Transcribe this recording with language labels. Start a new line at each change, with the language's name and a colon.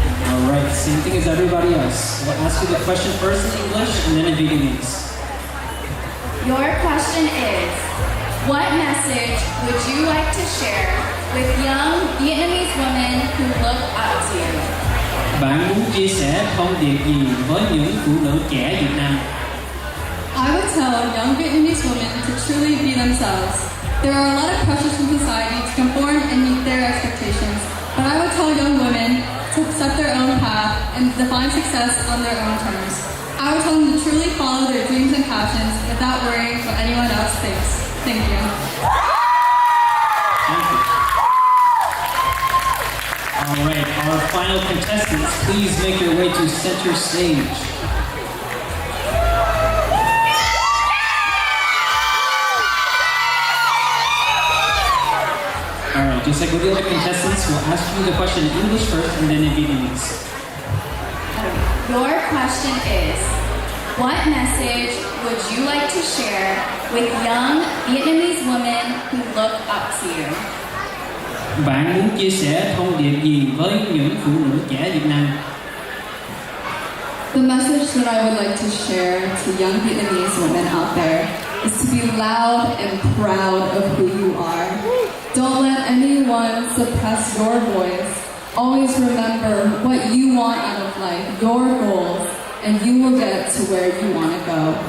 English: All right, same thing as everybody else. We'll ask you the question first in English and then in Vietnamese. Your question is, what message would you like to share with young Vietnamese women who look up to you?
Vietnamese: Bạn muốn chia sẻ thông điệp gì với những phụ nữ trẻ Việt Nam?
English: I would tell young Vietnamese women to truly be themselves. There are a lot of pressures from society to conform and meet their expectations, but I would tell young women to set their own path and define success on their own terms. I would tell them to truly follow their dreams and passions without worrying what anyone else thinks. Thank you. Thank you. All right, our final contestants, please make your way to center stage. All right, just like with the other contestants, we'll ask you the question in English first and then in Vietnamese. Your question is, what message would you like to share with young Vietnamese women who look up to you?
Vietnamese: Bạn muốn chia sẻ thông điệp gì với những phụ nữ trẻ Việt Nam?
English: The message that I would like to share to young Vietnamese women out there is to be loud and proud of who you are. Don't let anyone suppress your voice. Always remember what you want out of life, your goals, and you will get to where you want to go.